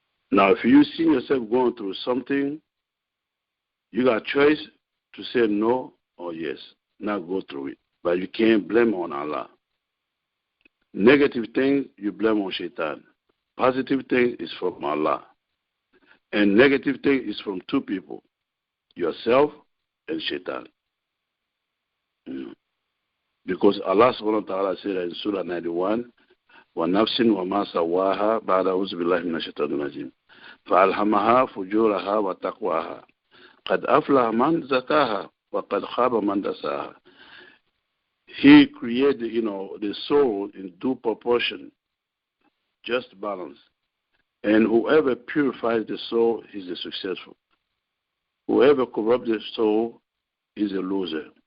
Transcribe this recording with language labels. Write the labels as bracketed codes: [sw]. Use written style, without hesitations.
[en] Now, if you see yourself going through something, you got a choice to say no or yes, not go through it. But you can't blame on Allah. Negative things, you blame on Shaitan. Positive thing is from Allah. And negative thing is from two people, yourself and Shaitan. Because Allah subhanahu wa ta'ala said in Surah 91, [ar] وَنَفْسٍ وَمَا سَوَّاهَا بَعْدَ أَعُوذُ بِاللَّهِ مِنَ الشَّيْطَانِ الرَّجِيمِ فَأَلْهَمَهَا فُجُورَهَا وَتَقْوَاهَا قَدْ أَفْلَحَ مَنْ زَكَّاهَا وَقَدْ خَابَ مَنْ دَسَّاهَا. [en] He created, the soul in due proportion, just balance. And whoever purifies the soul is a successful. Whoever corrupts the soul is a loser.